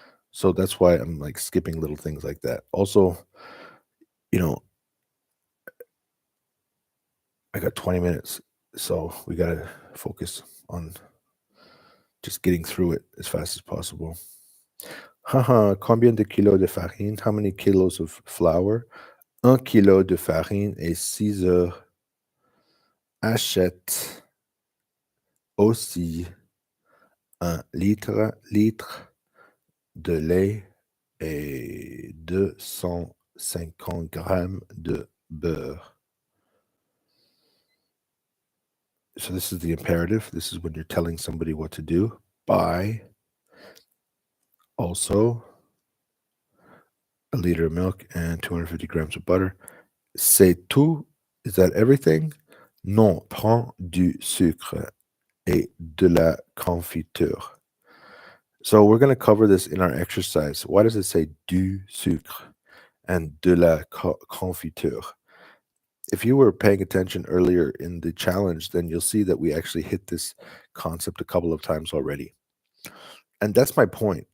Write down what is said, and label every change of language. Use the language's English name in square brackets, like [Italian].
[English] So that's why I'm like skipping little things like that. Also, you know, I got 20 minutes, so we got to focus on just getting through it as fast as possible. [French] Haha, combien de kilos de farine? [English] How many kilos of flour? [French] Un kilo de farine et 6 heures. Achète aussi un litre de lait et 250 grammes de beurre. [English] So this is the imperative. This is when you're telling somebody what to do. Buy also a liter of milk and 250 grams of butter. [French] C'est tout? [English] Is that everything? [French] Non, prends du sucre et de la confiture. [English] So we're going to cover this in our exercise. Why does it say du sucre and de la confiture? If you were paying attention earlier in the challenge, then you'll see that we actually hit this concept a couple of times already. And that's my point.